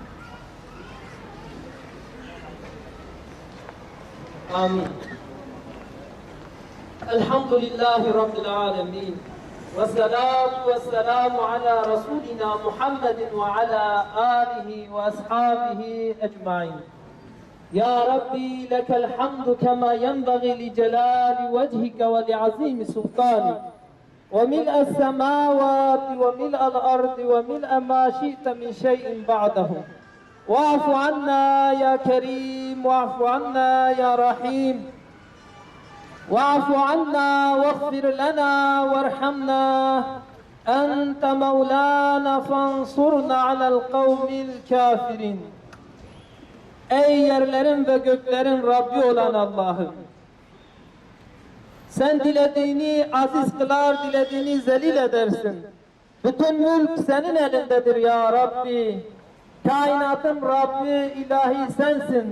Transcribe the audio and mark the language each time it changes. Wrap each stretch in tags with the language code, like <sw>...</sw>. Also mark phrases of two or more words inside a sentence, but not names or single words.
<tr>Amin.</tr> <ar>الحمد لله رب العالمين. والصلاة والسلام على رسولنا محمد وعلى آله وأصحابه أجمعين. يا ربي لك الحمد كما ينبغي لجلال وجهك ولعظيم سلطانك وملء السماوات وملء الأرض وملء ما شئت من شيء بعده واعف عنا يا كريم واعف عنا يا رحيم واعف عنا واغفر لنا وارحمنا أنت مولانا فانصرنا على القوم الكافرين.</ar> <tr>Ey yerlerin ve göklerin Rabbi olan Allah'ım! Sen dilediğini aziz kılar, dilediğini zelil edersin. Bütün mülk senin elindedir ya Rabbi. Kainatın Rabbi, ilahi sensin.</tr>